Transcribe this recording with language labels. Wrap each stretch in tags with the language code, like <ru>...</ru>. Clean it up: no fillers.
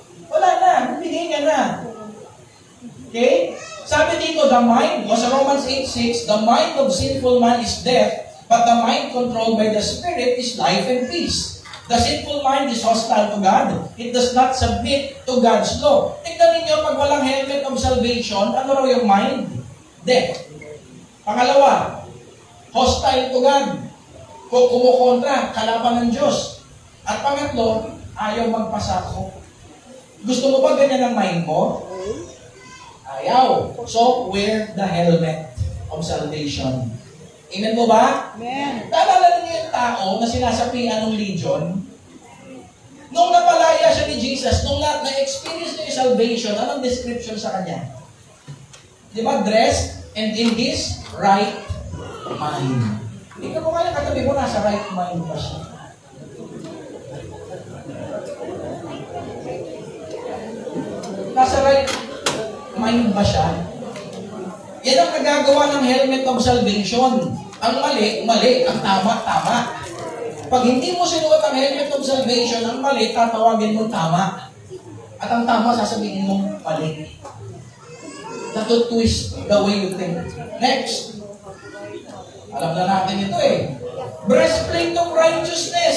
<tl>Wala na. Bibigay ka na. Okay?</tl> <en>So the mind, sa Romans 8:6, the mind of sinful man is death, but the mind controlled by the Spirit is life and peace. The sinful mind is hostile to God. It does not submit to God's law.</en> <tl>Tignan ninyo, pag walang helmet of salvation, ano raw yung mind? Death.</tl> <en>Pangalawa, hostile to God.</en> <tl>Kumukontra, kalaban ng Diyos. At pangatlo, ayaw magpasako. Gusto mo ba ganyan ang mind mo? Ayaw.</tl> <en>So, wear the helmet of salvation.</en> <tl>Amen mo ba? Amen. Naalala niyo yung tao na sinasapian ng legion? Nung napalaya siya ni Jesus, nung na-experience niya yung salvation, anong description sa kanya? Di ba?</tl> <en>Dressed and in his right mind.</en> <tl>Ikaw mo kaya katabi mo, nasa right mind pa siya. Nasa right mind ba siya? Yan ang nagagawa ng helmet of salvation. Ang mali, mali. Ang tama, tama. Pag hindi mo sinuot ang helmet of salvation, ang mali, tatawagin mong tama. At ang tama, sasabihin mong mali.</tl> <en>That will twist the way you think. Next.</en> <tl>Alam na natin ito eh.</tl> <en>Breastplate of righteousness.</en>